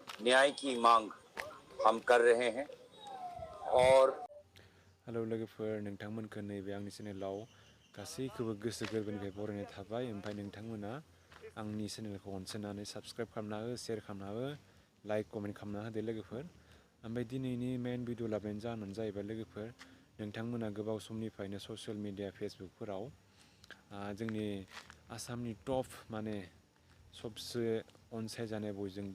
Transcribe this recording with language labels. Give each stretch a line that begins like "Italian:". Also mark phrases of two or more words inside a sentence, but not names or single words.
Hindi: न्याय की मांग हम कर रहे हैं और
Bodo: हेलौ लोगोफोर नोंथांमोनखौ नैबे आंनि चेनेलाव गासैखौबो गोसो गोरबोनिफ्राय बरायनाय थाबाय ओमफ्राय नोंथांमोना आंनि चेनेलखौ अनसायनानै साबस्क्राइब खालामना हो शेयार खालामना हो लाइक कमेन्ट खालामना होदो लोगोफोर ओमफ्राय दिनैनि मेन भिडिअ लाबोनायनि जाहोनानो जाहैबाय लोगोफोर नोंथांमोना गोबाव समनिफ्रायनो
English: social media
Bodo: फेसबुकफोराव जोंनि आसामनि टप माने सबसे अनसायजानाय बयजोंबो